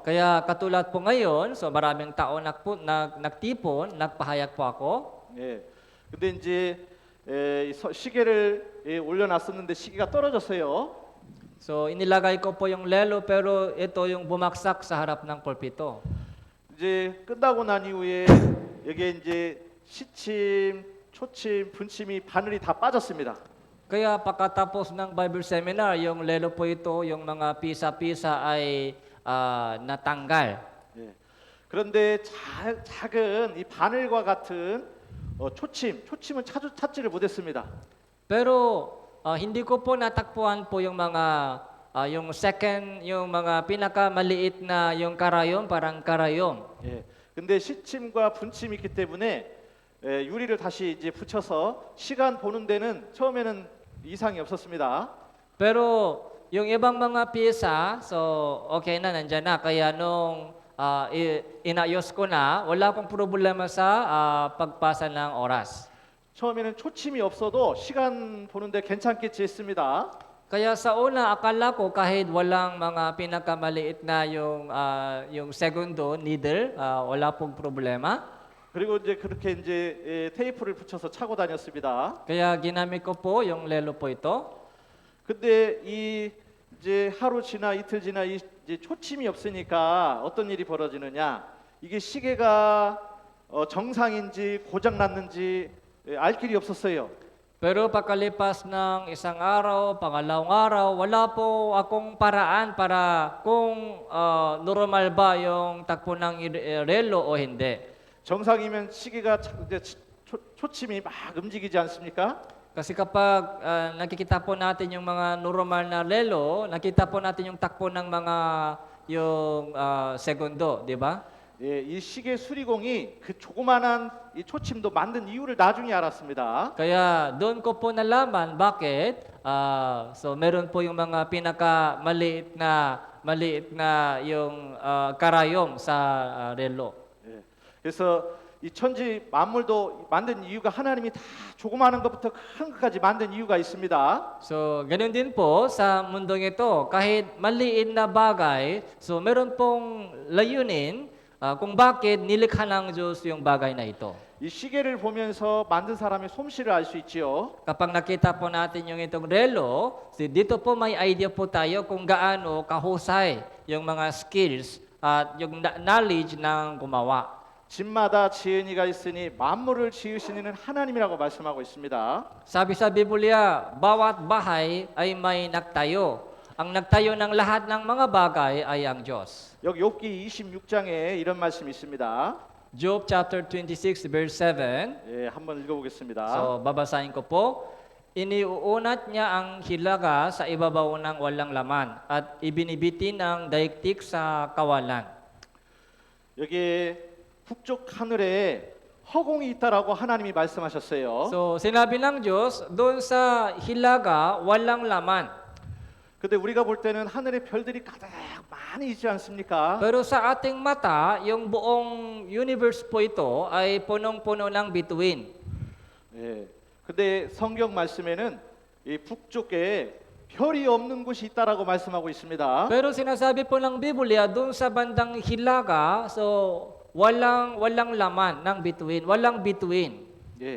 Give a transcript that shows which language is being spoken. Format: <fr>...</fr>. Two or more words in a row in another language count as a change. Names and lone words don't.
<tl>Kaya katulad po ngayon, so maraming tao nagtipon, nagpahayag po ako.</tl> <ko>예. 근데 이제 시계를 올려놨었는데 시계가 떨어졌어요.</ko> <tl>So, inilagay ko po yung lelo pero ito yung bumaksak sa harap ng pulpito.</tl> <ko>이제 끝나고 난 이후에 여기에 이제 시침, 초침, 분침이 바늘이 다 빠졌습니다.</ko> <tl>Kaya pagkatapos ng</tl> <en>Bible seminar,</en> <tl>yung lelo po ito, yung mga pisa-pisa ay natanggal.</tl> <ko>예. 그런데 작은 이 바늘과 같은 초침은 찾지를 못했습니다.</ko> <tl>Pero hindi ko po natakpuan po yung mga yung mga pinakamaliit na yung karayom, parang karayom.</tl> <ko>예. 근데 시침과 분침이 있기 때문에 유리를 다시 이제 붙여서 시간 보는 데는 처음에는 이상이 없었습니다.</ko> <tl>Pero yung ibang mga pisa, so okay na, nandyan na. Kaya nung inayos ko na, wala akong problema sa pagpasa ng oras.</tl> <ko>처음에는 초침이 없어도 시간 보는데 괜찮겠지 했습니다.</ko> <tl>Kaya sa una, akala ko kahit walang mga pinakamaliit na yung segundo, needle, wala pong problema.</tl> <ko>그리고 이제 그렇게 이제 테이프를 붙여서 차고 다녔습니다.</ko> <tl>Kaya ginamit ko po yung lelo po ito.</tl> <ko>근데 이제 하루 지나 이틀 지나 이제 초침이 없으니까 어떤 일이 벌어지느냐? 이게 시계가 정상인지 고장 났는지 알 길이 없었어요.</ko> <tl>Pero pagkalipas ng isang araw, pangalawang araw, wala po akong paraan para kung normal ba yung takbo ng relo o hindi.</tl> <ko>정상이면 시계가 이제 초침이 막 움직이지 않습니까?</ko> <tl>Kasi kapag nakikita po natin yung mga normal na relo, nakita po natin yung takbo ng mga yung segundo, di ba?</tl> <ko>예, 이 시계 수리공이 그 조그만한 이 초침도 만든 이유를 나중에 알았습니다.</ko> <tl>Kaya doon ko po nalaman bakit so meron po yung mga pinaka maliit na yung karayom sa relo.</tl> <ko>예, 그래서 이 천지 만물도 만든 이유가 하나님이 다 조그마한 것부터 큰 것까지 만든 이유가 있습니다.</ko> <tl>So ganun din po sa mundong ito, kahit maliit na bagay, so meron pong layunin kung bakit nilikha ng Diyos yung bagay na ito.</tl> <ko>이 시계를 보면서 만든 사람의 솜씨를 알 수 있지요.</ko> <tl>Kapag nakita po natin yung itong relo, so dito po may idea po tayo kung gaano kahusay yung mga skills at yung knowledge ng gumawa.</tl> <ko>집마다 지은 이가 있으니 만물을 지으신 이는 하나님이라고 말씀하고 있습니다.</ko> <tl>Sabi sa Biblia, bawat bahay ay may nagtayo. Ang nagtayo ng lahat ng mga bagay ay ang Diyos.</tl> <ko>여기 욥기 26장에 이런 말씀이 있습니다.</ko> <en>Job chapter 26 verse 7.</en> <ko>예, 한번 읽어보겠습니다.</ko> <tl>So babasahin ko po. Iniuunat niya ang hilaga sa ibabaw ng walang laman at ibinibitin ang daigdig sa kawalan.</tl> <ko>여기 북쪽 하늘에 허공이 있다라고 하나님이 말씀하셨어요.</ko> <tl>So sinabi ng Diyos, doon sa hilaga walang laman.</tl> <ko>근데 우리가 볼 때는 하늘에 별들이 가득 많이 있지 않습니까?</ko> <tl>Pero sa ating mata, yung buong universe po ito ay punong-puno ng bituin.</tl> <ko>예. 근데 성경 말씀에는 이 북쪽에 별이 없는 곳이 있다라고 말씀하고 있습니다.</ko> <tl>Pero sinasabi po ng Biblia, doon sa bandang hilaga, so walang laman ng bituin, walang bituin.</tl> <ko>예.</ko>